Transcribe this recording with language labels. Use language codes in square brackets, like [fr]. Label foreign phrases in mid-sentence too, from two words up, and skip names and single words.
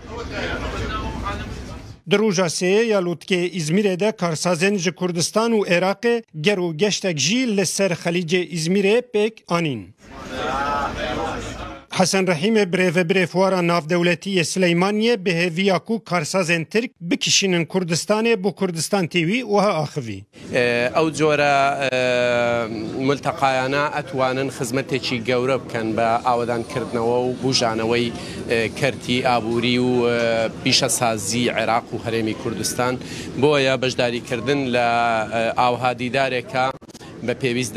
[ku] Di roja sêyê ya lûtkeyê İzmîrê de karsazên ji Kurdistan û Iraqê ger û geştek jî li ser Xelîcê İzmîrê pêk anîn. Hesen Rahîmê birêvebirê fuara navdewletî Sileymaniyê bi hêviya ku karsazên Tirk bikişînin Kurdistanê bû Kurdistan TV wiha axivî. [ckb] ئەو جۆرە ملتەقایانە ئەتوانن خزمەتێکی گەورە بکەن بە ئاوەدانکردنەوە و بژانەوەی کەرتی ئابووری و پیشەسازی عێراق و هەرێمی کوردستان بۆیە بەشداریکردن لە ئاوهادیدارێکە بە پێویست